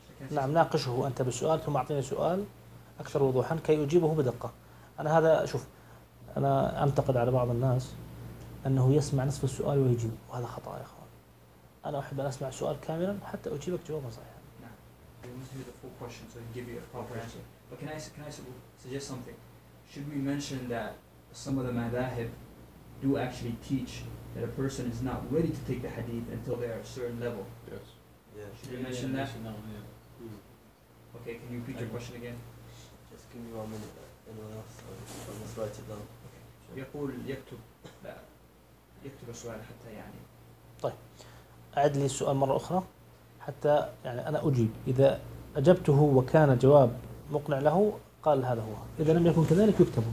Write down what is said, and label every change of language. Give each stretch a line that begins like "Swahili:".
Arabic: نعم ناقشه أنت بالسؤال ثم أعطيني سؤال أكثر وضوحا كي أجيبه بدقة. أنا هذا شوف، أنا أنتقد على بعض الناس أنه يسمع نصف السؤال ويجيب، وهذا خطأ يا أخوان. أنا أحب أن أسمع السؤال كاملا حتى أجيبك جواب صحيح. نعم.
English: But can I suggest something? Should we mention that some of the madhahib do actually teach that a person is not ready to take the hadith until they are at a certain level? Yes. Yeah. Should we mention that? No, yeah. Okay, can you repeat your question again? Just give me 1 minute. Anyone else? I'll just write it down.
Arabic: يقول يكتب السؤال حتى يعني. طيب. أعد لي السؤال مرة أخرى حتى يعني أنا أجيب، إذا أجبته وكان جواب مقنع له قال هذا هو، إذا لم يكن كذلك يكتبه.